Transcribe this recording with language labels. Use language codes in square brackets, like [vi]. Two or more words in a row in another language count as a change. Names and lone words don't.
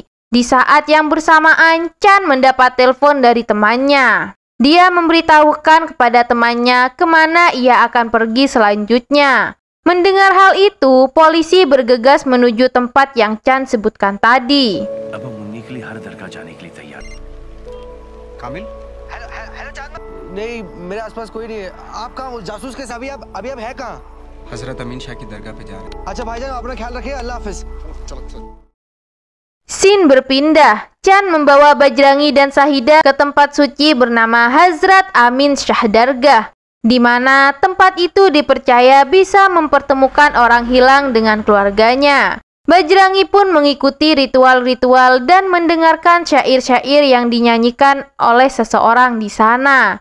[id] Di saat yang bersamaan, Chan mendapat telepon dari temannya. Dia memberitahukan kepada temannya kemana ia akan pergi selanjutnya. Mendengar hal itu, polisi bergegas menuju tempat yang Chan sebutkan tadi. [hi] कामिल हेलो चांद नहीं मेरे आसपास कोई नहीं है आप कहाँ हो जासूस के साथ अभी आप है कहाँ हजरत अमीन शाह की दरगाह पे जा रहे हैं अच्छा भाईजान अपना ख्याल रखिए अल्लाह हाफिज [id] Scene berpindah. Chan membawa Bajrangi dan Syahidah ke tempat suci bernama Hazrat Amin Shah Dargah, di mana tempat itu dipercaya bisa mempertemukan orang hilang dengan keluarganya. Bajrangi pun mengikuti ritual-ritual dan mendengarkan syair-syair yang dinyanyikan oleh seseorang di sana.